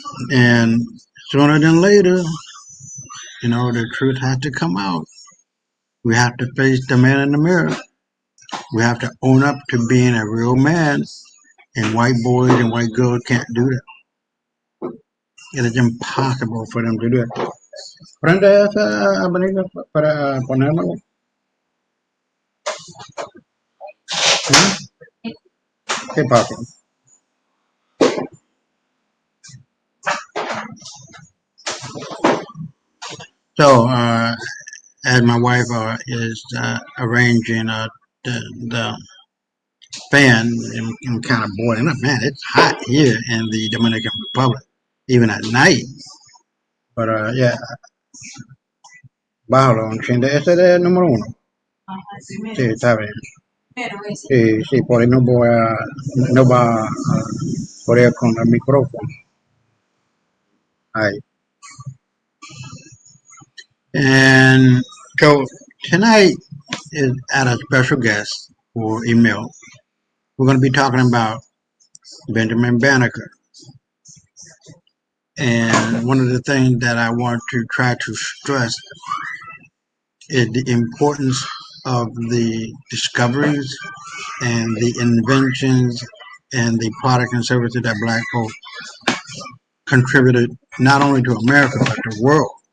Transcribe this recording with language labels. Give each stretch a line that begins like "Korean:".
English: And sooner than later, the truth has to come out. We have to face the man in the mirror. We have to own up to being a real man. And white boys and white girls can't do that. It is impossible for them to do it.
Spanish: Prende esa abanico para ponérmelo. ¿Mm? ¿Qué pasa?
English: So, as my wife is arranging the fan and kind of boiling up, man, it's hot here in the Dominican Republic, even at night.
Spanish: But yeah, bájalo, enciende. Ese es el número uno. Sí, está bien. Sí, sí, por ahí no va a poner con el micrófono. Ahí.
English: And so tonight is at a special guest for email. We're going to be talking about Benjamin Banneker. And one of the things that I want to try to stress is the importance of the discoveries and the inventions and the product and services that black folks contributed not only to America but the world.